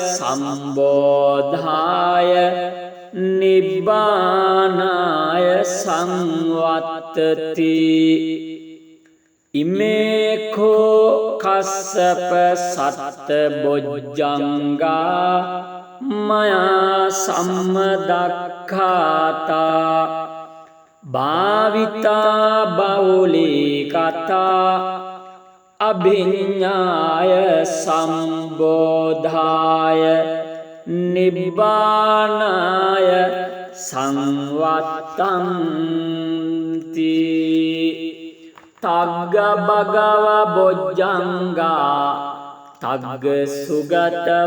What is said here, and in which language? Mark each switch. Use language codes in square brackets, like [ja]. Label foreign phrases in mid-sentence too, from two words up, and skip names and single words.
[pi] සම්බෝධාය නිබ්බානාය සංවත්තති ඉමේඛෝ කස්සප සත්ත බොජ්ජංගා මයා සම්මදක්ඛාතා භාවිතා බෞලී කතා අභිඤ්ඤාය සම්බෝධාය නිබ්බානාය සංවත්තන්ති තග්ග භගව බොජ්ජංගා තග්ග සුගත